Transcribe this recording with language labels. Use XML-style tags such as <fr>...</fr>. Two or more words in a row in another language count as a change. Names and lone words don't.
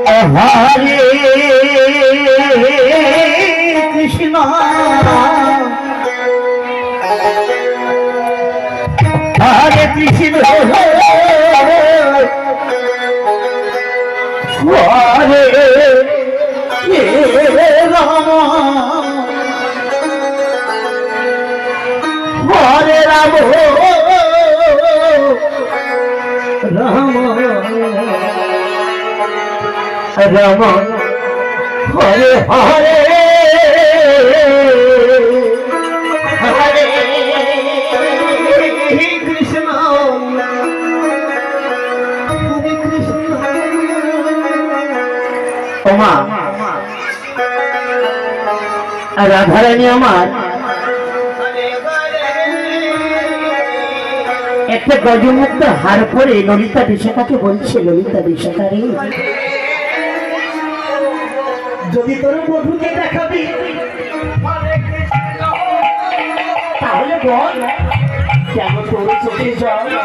<bn>হরে কৃষ্ণ হরে কৃষ্ণ হরে রাম হরে রাম রাম রাম হরে হরে হরে কৃষ্ণ হরে কৃষ্ণ। ওমা রাধারানী আমার একটা গজমুক্ত হার পরে ললিতা বিশাখাকে বলছে, ললিতা বিশাখা রে, যদি তোর বধুকে দেখাবি তাহলে বল কেন তোর চোখে জল?</bn>